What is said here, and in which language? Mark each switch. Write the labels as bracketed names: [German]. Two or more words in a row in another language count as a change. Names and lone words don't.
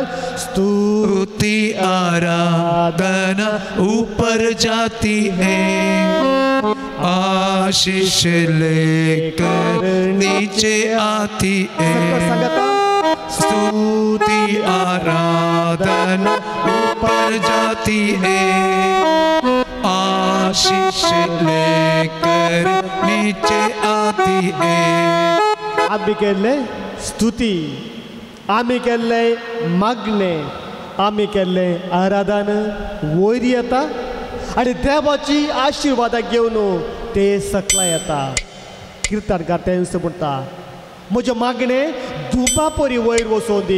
[Hindi] स्तुति आराधना ऊपर जाती है, आशीष लेकर नीचे आती है. स्तुति आराधना ऊपर जाती है, आशीष लेकर नीचे आती है. [Konkani] आम्ही केले स्तुती, आम्ही केले मागणे, आम्ही केले आराधना वयर येता आणि देवाची आशीर्वादां घेवन ते सकला येता. कीर्तनकार तेंच म्हणटा, म्हजे मागणे धुपा परी वयर वचों दी.